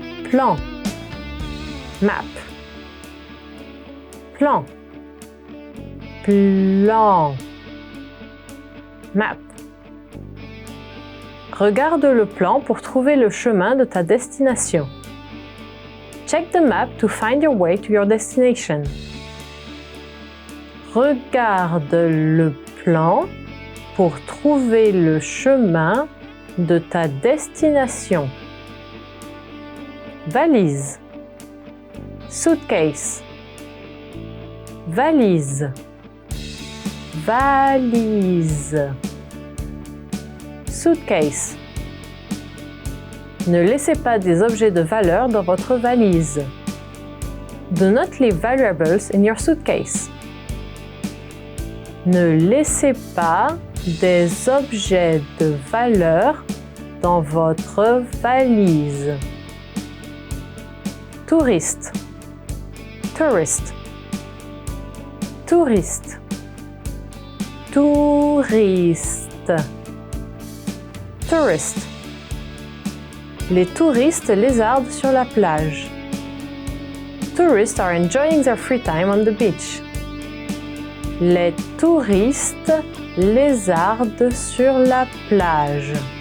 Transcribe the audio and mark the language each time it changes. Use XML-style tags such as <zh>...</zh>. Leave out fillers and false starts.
<fr>Plan.</fr> <en>Map.</en> <fr>Plan. Plan.</fr> <en>Map.</en> <fr>Regarde le plan pour trouver le chemin de ta destination.</fr> <en>Check the map to find your way to your destination.</en> <fr>Regarde le plan pour trouver le chemin de ta destination. Valise.</fr> <en>Suitcase.</en> <fr>Valise. Valise.</fr> <en>Suitcase.</en> <fr>Ne laissez pas des objets de valeur dans votre valise.</fr> <en>Do not leave valuables in your suitcase.</en> <fr>Ne laissez pas des objets de valeur dans votre valise. Touriste.</fr> <en>Tourist.</en> <fr>Touriste. Touriste.</fr> <en>Tourist.</en> <fr>Les touristes lézardent sur la plage.</fr> <en>Tourists are enjoying their free time on the beach.</en> <fr>Les touristes lézardent sur la plage.</fr>